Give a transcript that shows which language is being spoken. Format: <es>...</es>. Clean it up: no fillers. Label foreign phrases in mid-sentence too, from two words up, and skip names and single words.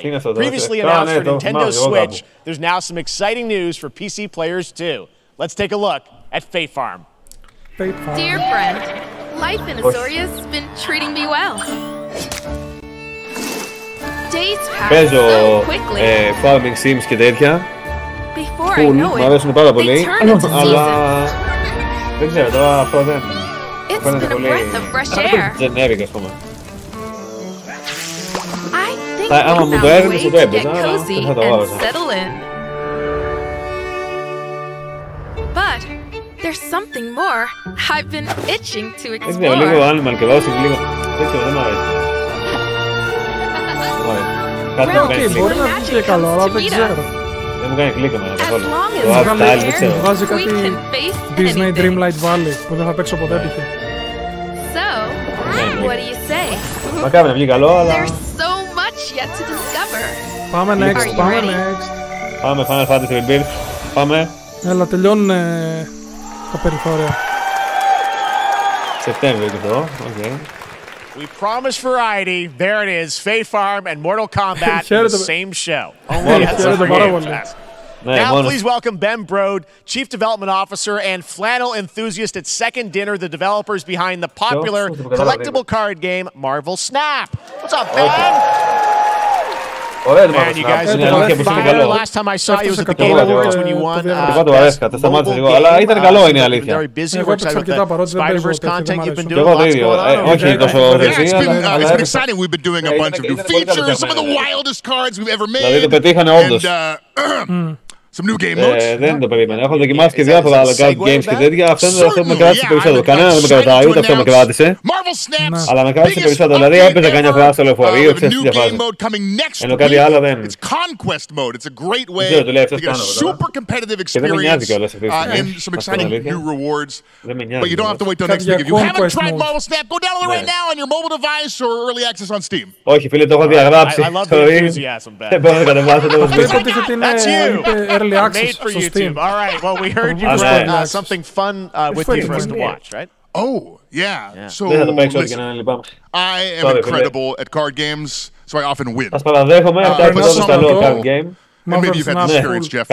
<en>Previously announced for Nintendo Switch, there's now some exciting news for PC players too. Let's take a look at Fate Farm. Dear friend, life in Azoria's been treating me well. Days pass so quickly. Farming sims</en> <el>και τέτοια.</el> <en>Before I know it, they turn into seasons.</en> <el>Δεν ξέρω, τώρα αυτό δεν...</el> <en>It's been a breath of fresh air.</en> <el>Γενέβηκα, ας πούμε.</el> <en>I think we found a way to get cozy and settle in. But there's something more I've been itching to explore.</en> <el>Λίγο animal και δώσει λίγο... Δεν ξέρω, δεν μ' αρέσει. Οκ, μπορεί να βγει και καλό, αλλά δεν ξέρω. Δεν μου κάνει κλικ εμένα καθόλου. Το Art-Style δεν ξέρω. Βγάζει κάτι Disney Dreamlight Valley που δεν θα παίξω ποτέ π.χ. Μακάρι να βγει καλό, αλλά... Πάμε next, πάμε next. Πάμε Final Fantasy Rebirth. Πάμε. Έλα, τελειώνουν τα περιθώρια. Σεπτέμβριο και αυτό, οκ.</el> <en>We promise variety. There it is. Fate Farm and Mortal Kombat in the same show. Only at Fest. Now, please welcome Ben Brode, Chief Development Officer and flannel enthusiast at Second Dinner, the developers behind the popular collectible card game Marvel Snap. What's up, Ben? Man, you guys are on fire. Last time I saw you was at the Game Awards when you won</en> <el>αλλά ήταν καλό, είναι η αλήθεια.</el> <en>Very busy. We're excited about the Spider-Verse content you've been doing. Lots going on.</en> <el>Όχι τόσο</el> <en>It's been exciting. We've been doing a bunch of new features, some of the wildest cards we've ever made.</en> <el>Δηλαδή το πετύχανε όντως.</el> <en>Some new game modes.</en> <el>Δεν το περίμενα. Έχω δοκιμάσει και διάφορα άλλα</el> <en>card games</en> <el>και τέτοια. Αυτό με κράτησε περισσότερο. Κανένα δεν με κρατάει, ούτε αυτό με κράτησε. Αλλά με κράτησε περισσότερο. Δηλαδή έπαιζα κανένα φορά στο λεωφορείο, ξέρεις τι διαφάζει. Ενώ κάτι άλλο δεν.</el> <en>It's conquest mode. It's a great way to get a super competitive experience and some exciting new rewards. But you don't have to wait till next week. If you haven't tried Marvel Snap, go download it right now on your mobile device or early access on Steam.</en> <el>Όχι φίλε, το έχω διαγράψει. Δεν μπορώ να κατεβάσω το</el> <en>early access made for YouTube. All right. Well, we heard you had something fun with you for us to watch, right? Oh, yeah. So listen, I am incredible at card games, so I often win. And maybe you've had this experience, Geoff.</en>